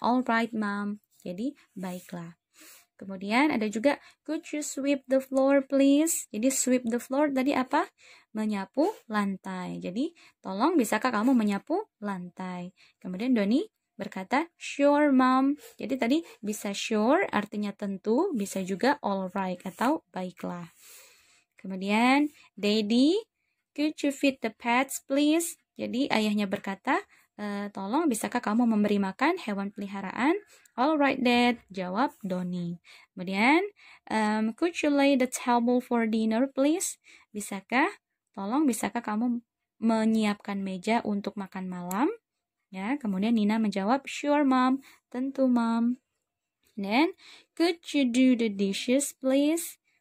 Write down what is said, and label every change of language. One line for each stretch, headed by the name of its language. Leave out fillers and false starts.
English: All right ma'am.
Indonesian: Jadi baiklah. Kemudian ada juga,
English: could you sweep the floor please?
Indonesian: Jadi
English: sweep the floor
Indonesian: tadi apa? Menyapu lantai. Jadi tolong bisakah kamu menyapu lantai? Kemudian Doni berkata,
English: sure mom.
Indonesian: Jadi tadi bisa sure artinya tentu, bisa juga
English: all right
Indonesian: atau baiklah.
English: Kemudian Daddy, could you feed the pets please?
Indonesian: Jadi ayahnya berkata, tolong bisakah kamu memberi makan hewan peliharaan?
English: All right Dad, jawab Doni. Kemudian could you lay the table for dinner please?
Indonesian: Bisakah kamu menyiapkan meja untuk makan malam? Ya, kemudian Nina menjawab,
English: sure mom,
Indonesian: tentu mom.
English: Then, could you do the dishes please?